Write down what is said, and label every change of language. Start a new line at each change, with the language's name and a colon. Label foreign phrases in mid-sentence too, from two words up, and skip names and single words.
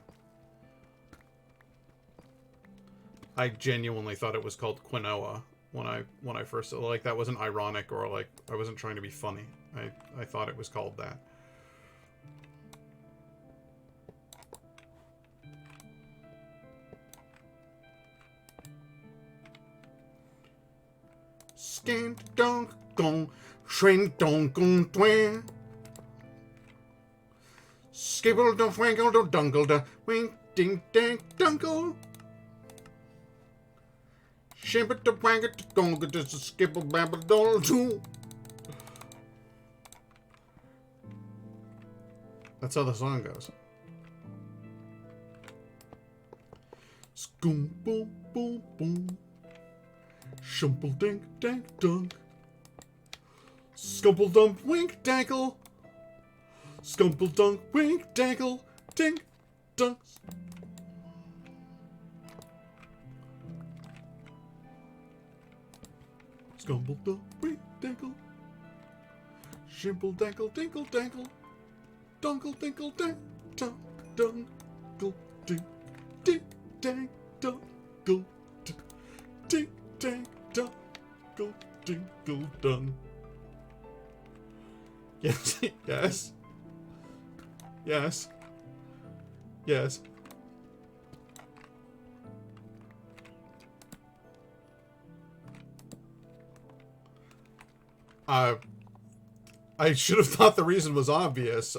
English: I genuinely thought it was called quinoa when I first, like, that wasn't ironic or like I wasn't trying to be funny. I thought it was called that. Scan dong gong, shrink dong gong twang. Skibble dong wangle dong dungle da wink ding dang dunkle. Shimper the wangle to gonga just a skibble babble doll too. That's how the song goes. Scoom boom boom boom. Shumple dink dank dunk. Scumple dump wink dankle. Scumple dunk wink dankle. Dink dunk. Scumble dump wink dankle. Shimple dankle dinkle dankle. Dunkle dinkle dank dunk dunkle dink dink dank dunkle dink dink dunkle dinkle dunk. Yes, yes. Yes. Yes. I should have thought the reason was obvious.